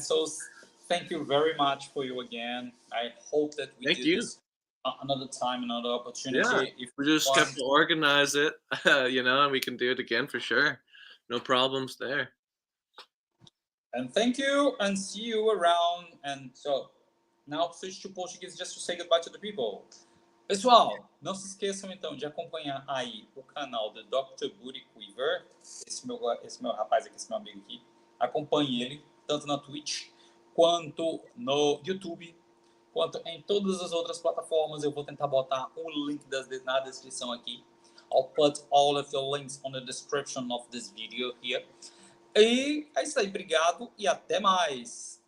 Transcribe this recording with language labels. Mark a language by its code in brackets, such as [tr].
[en] So thank you very much for you again. I hope that we do this another time, another opportunity. Yeah, if we just have to organize it, and we can do it again for sure. No problems there. And thank you, and see you around. And so now switch to Portuguese just to say goodbye to the people. [pt] Pessoal, não se esqueçam então de acompanhar aí o canal do Doctor Booty Quiver, esse meu rapaz aqui, esse meu amigo aqui. Acompanhe ele, tanto na Twitch, quanto no YouTube, quanto em todas as outras plataformas. Eu vou tentar botar o link na descrição aqui. [en] I'll put all of the links on the description of this video here. [pt] E é isso aí, obrigado e até mais.